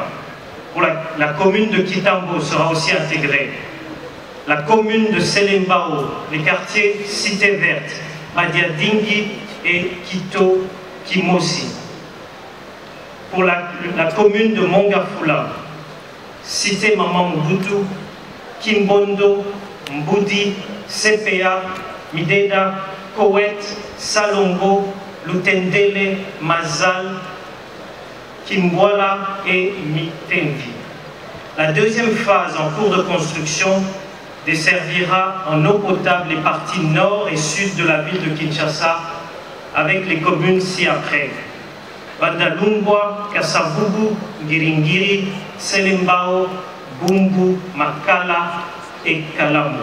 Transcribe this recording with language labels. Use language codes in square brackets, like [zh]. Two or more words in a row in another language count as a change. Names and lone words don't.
[fr] Pour la commune de Kitambo sera aussi intégrée. La commune de Selembao, les quartiers Cité Verte, Badiadingi et Kito Kimosi. Pour la commune de Mongafula, Cité Maman Mobutu, Kimbondo, Mbudi, CPA, Mideda, Kowet, Salongo, Lutendele, Mazal, Kimbwala et Mitengi. La deuxième phase en cours de construction desservira en eau potable les parties nord et sud de la ville de Kinshasa avec les communes ci-après. Bandalungwa, Kasavubu, Ngiringiri, Selembao, Bumbu, Makala et Kalamu.